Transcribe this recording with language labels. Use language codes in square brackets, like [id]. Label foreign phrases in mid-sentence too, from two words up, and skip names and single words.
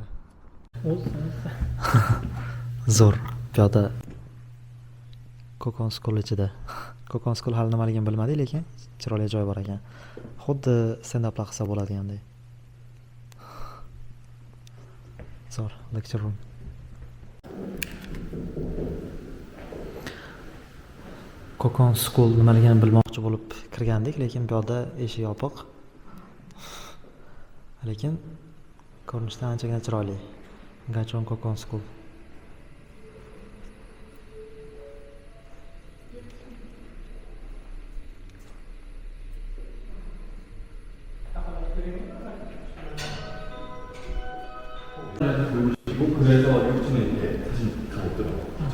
[uz] O'z. Zo'r. Bu yoqda Kokon School ichida. Kokon School hali nimaligini bilmadik, lekin chiroyli joy bor ekan. Xuddi stand-uplar qilsa bo'ladigandek. Zo'r, [en] lecture room. [uz] Kokon School nimaligini bilmoqchi bo'lib kirgandik, lekin bu yoqda eshik yopiq. Lekin ko'rinishdan anchagina chiroyli. Gachon Kokon School. [ko] 그래서 요즘에 이제 다시 가보더라고요.